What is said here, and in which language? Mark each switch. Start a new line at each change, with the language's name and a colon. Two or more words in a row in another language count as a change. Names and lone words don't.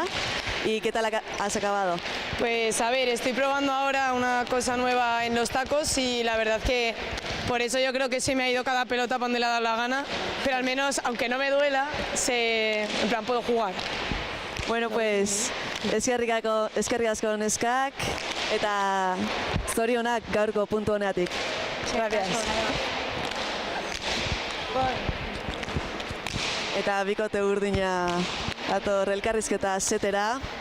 Spanish: ¿Y qué tal has acabado? Pues a ver, estoy probando ahora una cosa nueva en los tacos y la verdad que por eso yo creo que se me ha ido cada pelota para donde le ha dado la gana, pero al menos, aunque no me duela, en plan puedo jugar.
Basque: Bueno, pues eskerrik asko neskak eta zorionak gaurko puntu honeatik.
Spanish: Gracias.
Basque: Eta bikote urdina dator elkarrizketa setera.